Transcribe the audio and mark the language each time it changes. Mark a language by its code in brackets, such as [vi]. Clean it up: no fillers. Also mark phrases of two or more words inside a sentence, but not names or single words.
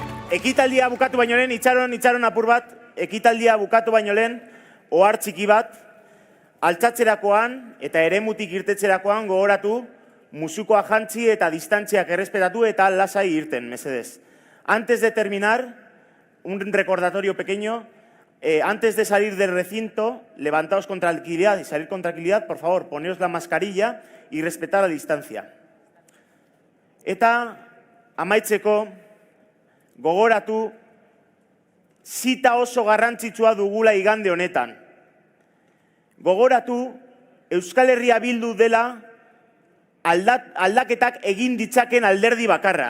[eu] Ekitaldia bukatu baino lehen, itxaron apur bat, ekitaldia bukatu baino lehen, ohar txiki bat, altzatzerakoan eta eremutik irtetzerakoan gogoratu, musukoa jantzi eta distantziak errespetatu eta lasai irten, mesedez. [es] Antes de terminar, un recordatorio pequeño, antes de salir del recinto, levantaos con tranquilidad y salir con tranquilidad, por favor, poneos la mascarilla y respetar la distancia. [eu] Eta amaitzeko, gogoratu, zita oso garrantzitsua dugula igande honetan. Gogoratu, Euskal Herria Bildu dela aldaketak egin ditzaken alderdi bakarra.